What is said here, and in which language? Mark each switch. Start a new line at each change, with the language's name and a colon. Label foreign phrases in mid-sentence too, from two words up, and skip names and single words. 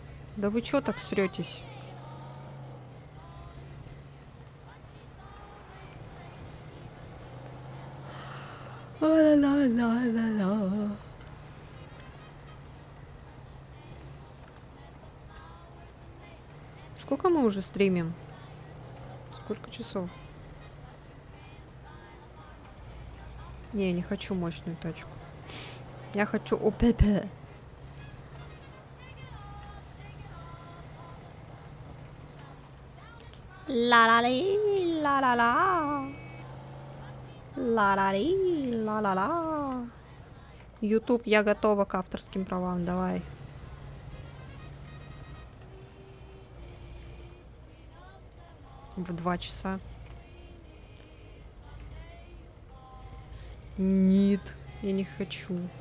Russian: Да вы чё так сретесь? Ла-ла-ла-ла-ла. Сколько мы уже стримим? Сколько часов? Не, не хочу мощную тачку. Я хочу ОПП. Ла-ла-ли, ла-ла-ла. Ла-ла-ли, ла-ла-ла. YouTube, я готова к авторским правам, давай. В 2 часа. Нет, я не хочу.